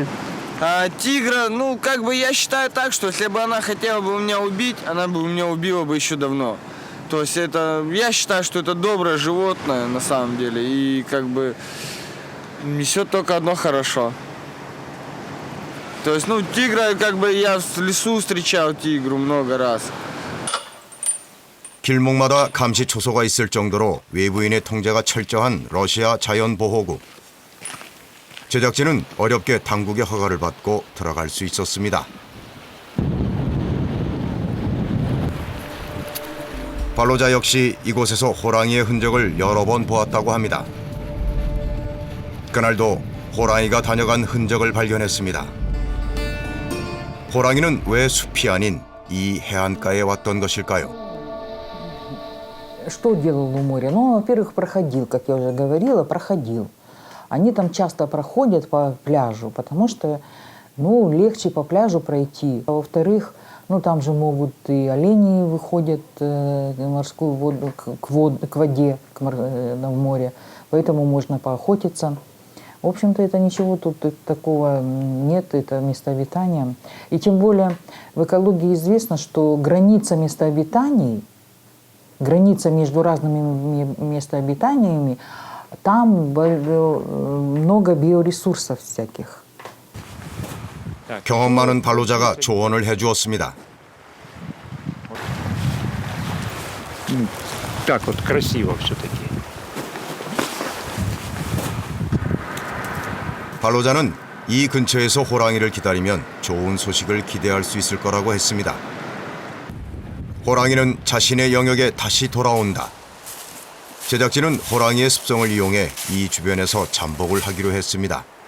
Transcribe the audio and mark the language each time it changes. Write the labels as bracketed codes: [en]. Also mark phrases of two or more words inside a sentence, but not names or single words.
[ru] Тигра, ну, как бы я считаю так, что если бы она хотела бы меня убить, она бы меня убила бы еще давно. То есть это, я считаю, что это доброе животное на самом деле. И как бы несет только одно хорошо. То есть, ну, тигра, как бы я в лесу встречал тигру много раз. [ko] 길목마다 감시 초소가 있을 정도로 외부인의 통제가 철저한 러시아 자연보호구. 제작진은 어렵게 당국의 허가를 받고 들어갈 수 있었습니다. 발로자 역시 이곳에서 호랑이의 흔적을 여러 번 보았다고 합니다. 그날도 호랑이가 다녀간 흔적을 발견했습니다. 호랑이는 왜 숲이 아닌 이 해안가에 왔던 것일까요? [ru] Что делал у моря? Ну, во-первых, проходил, как я уже говорила, проходил. Они там часто проходят по пляжу, потому что, ну, легче по пляжу пройти. А во-вторых, ну, там же могут и олени выходят в морскую воду, к воде, в море, поэтому можно поохотиться. В общем-то, это ничего тут такого нет, это место обитания. И тем более в экологии известно, что граница места обитаний, граница между разными местообитаниями, там много биоресурсов всяких. [ko] 경험 많은 발로자가 조언을 해주었습니다. [ru] Так вот красиво все-таки. [ko] 발로자는 이 근처에서 호랑이를 기다리면 좋은 소식을 기대할 수 있을 거라고 했습니다. 호랑이는 자신의 영역에 다시 돌아온다. 제작진은 호랑이의 습성을 이용해 이 주변에서 잠복을 하기로 했습니다.